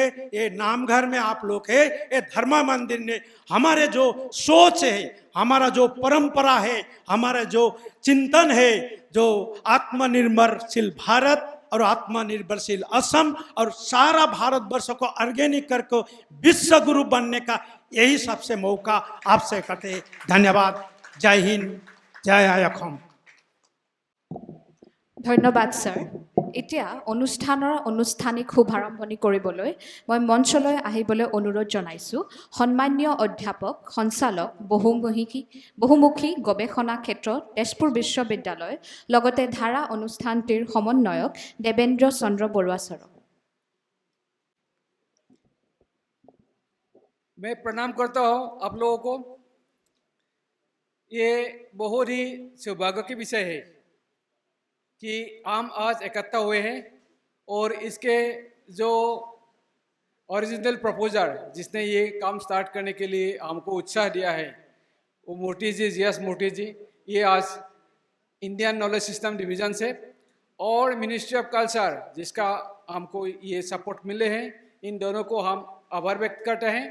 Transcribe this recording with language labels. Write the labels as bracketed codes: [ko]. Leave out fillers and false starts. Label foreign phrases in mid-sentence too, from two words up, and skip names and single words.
[hi] ये नामघर में आप लोग है, ये धर्म मंदिर ने हमारे जो सोच है, हमारा जो परंपरा है, हमारा जो चिंतन है, जो आत्मनिर्भरशील भारत और आत्मनिर्भरशील असम और सारा भारतवर्ष को ऑर्गेनिक करके विश्व गुरु बनने का यही सबसे मौका आपसे करते। धन्यवाद। जय हिंद, जय असम। [as] ধন্যবাদ স্যাৰ। এতিয়া অনুষ্ঠানৰ আনুষ্ঠানিক শুভাৰম্ভণি কৰিবলৈ মই মঞ্চলৈ আহিবলৈ অনুৰোধ জনাইছোঁ সন্মানীয় অধ্যাপক সঞ্চালক বহুমুখী গৱেষণা ক্ষেত্ৰ তেজপুৰ বিশ্ববিদ্যালয় লগতে ধাৰা অনুষ্ঠানটিৰ সমন্বয়ক দেৱেন্দ্ৰ চন্দ্ৰ বৰুৱা ছাৰক। [hi] मैं प्रणाम करता हूँ आप लोगों को। ये बहुत ही सौभाग्य की विषय है कि हम आज इकट्ठा हुए हैं और इसके जो [en] original proposer [hi] जिसने ये काम स्टार्ट करने के लिए हमको उत्साह दिया है वो मूर्ति जी, जीएस मूर्ति जी, ये आज इंडियन नॉलेज सिस्टम डिवीज़न से और मिनिस्ट्री ऑफ कल्चर जिसका हमको ये सपोर्ट मिले हैं, इन दोनों को हम आभार व्यक्त करते हैं।